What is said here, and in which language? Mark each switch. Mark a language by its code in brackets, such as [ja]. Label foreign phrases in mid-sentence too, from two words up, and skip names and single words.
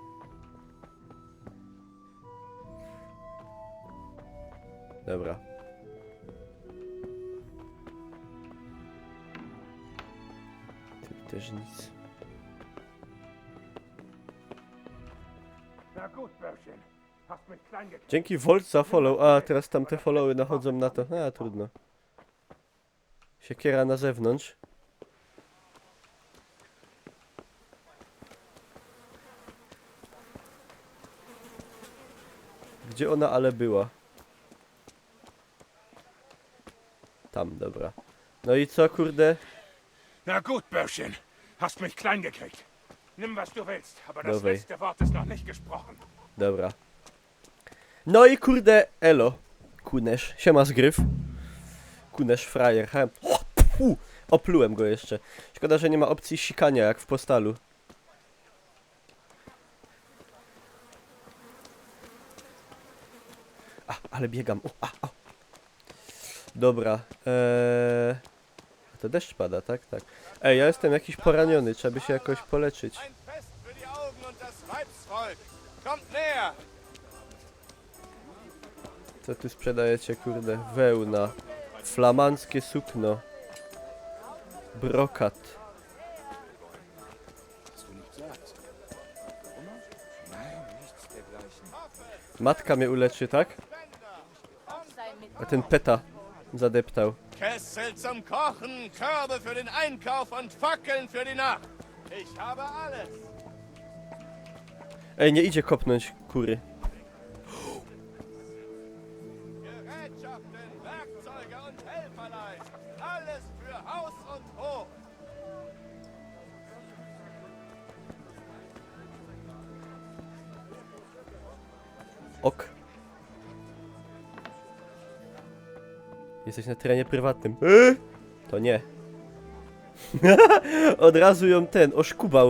[pl] Dobra. Tu też nic. [de] Na gut, Böhrchen. Hast mich klein gekriegt. [pl] Dzięki Volt za follow. A, teraz tamte followy nachodzą na to. A, trudno. Siekiera na zewnątrz. Gdzie ona ale była? Tam, dobra. No i co, kurde? [de] Na gut, Böhrchen. Hast mich klein gekriegt. Nimm, was du willst, aber das [pl] Dawaj. [de] letzte Wort ist noch nicht gesprochen. [pl] Dobra. No i kurde, elo. Kunesz. Siema zgryw. Kunesz frajer. Ha. Oplułem go jeszcze. Szkoda, że nie ma opcji sikania jak w Postalu. A, ale biegam. O. Dobra. To deszcz pada, tak? Tak. Ej, ja jestem jakiś poraniony. Trzeba by się jakoś poleczyć. [de] Ein Fest für die Augen und das Weibsvolk. Kommt näher! [pl] Co tu sprzedajecie, kurde? Wełna. Flamandzkie sukno. Brokat. Matka mnie uleczy, tak? A ten peta zadeptał. [de] Kessel zum Kochen, Körbe für den Einkauf und Fackeln für die Nacht. Ich habe alles. Ej, nie idzie kopnąć kury. Gerätschaften, Werkzeuge und Helferlein. Alles für Haus und Hof. [pl] Ok. Jesteś na terenie prywatnym. To nie. Od razu ją oszkubał.